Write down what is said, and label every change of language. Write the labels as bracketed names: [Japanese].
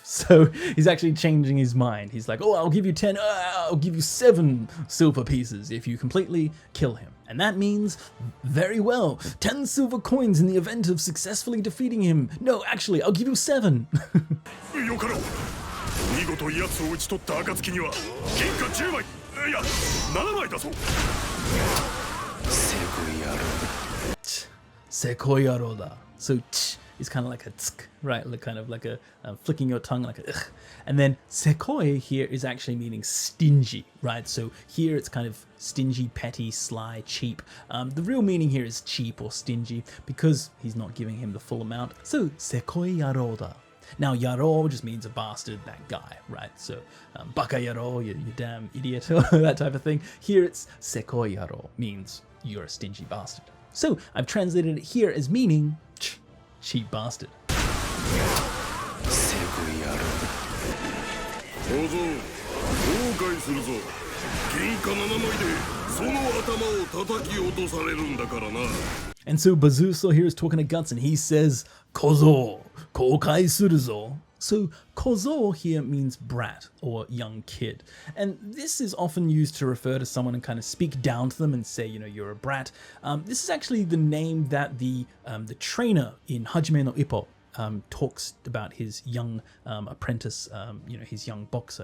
[English] So he's actually changing his mind. He's like, oh, I'll give you 10, I'll give you 7 silver pieces if you completely kill him. And that means, very well, 10 silver coins in the event of successfully defeating him. No, actually, I'll give you 7. [Japanese] よかろう。見事奴を討ち取った暁には銀貨10枚いや7枚だそう。 Sekoyaroda. [English] So ch is kind of like a tsk, right? Like kind of like a flicking your tongue like a ugh. And then sekoi here is actually meaning stingy, right? So here it's kind of stingy, petty, sly, cheap. The real meaning here is cheap or stingy because he's not giving him the full amount. So sekoyaroda. Now, yaro just means a bastard, that guy, right? So, baka yaro, you damn idiot, that type of thing. Here it's sekoi yaro, means you're a stingy bastard. So, I've translated it here as meaning cheap bastard. [Japanese] 小僧、後悔するぞ。銀貨7枚でその頭を叩き落とされるんだからな。 [English] And so Bazuso here is talking to Guts and he says, [Japanese] Kozo, koukai suruzo. [English] So kozo here means brat or young kid. And this is often used to refer to someone and kind of speak down to them and say, you know, you're a brat. This is actually the name that the trainer in Hajime no Ippo talks about his young apprentice, you know, his young boxer.